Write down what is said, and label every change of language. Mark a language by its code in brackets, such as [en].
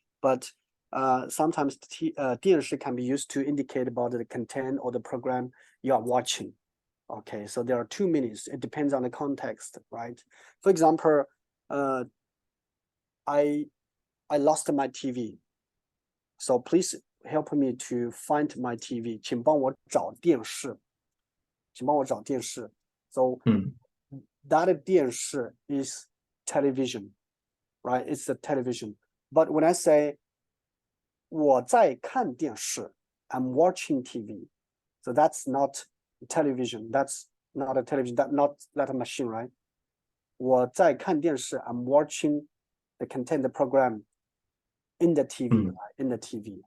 [en] But sometimes 电视 can be used to indicate about the content or the program you are watching. Okay, so there are two meanings. It depends on the context, right? For example, I lost my TV. So please help me to find my TV. [zh] 请帮我找电视. 请帮我找电视. [en] So that 电视 is television, right? It's the television. But when I say [zh] 我在看电视, [en] I'm watching TV. So that's not television. That's not a television. That's not a machine, right? [zh] 我在看电视, [en] I'm watching the content, the program in the TV, right? In the TV.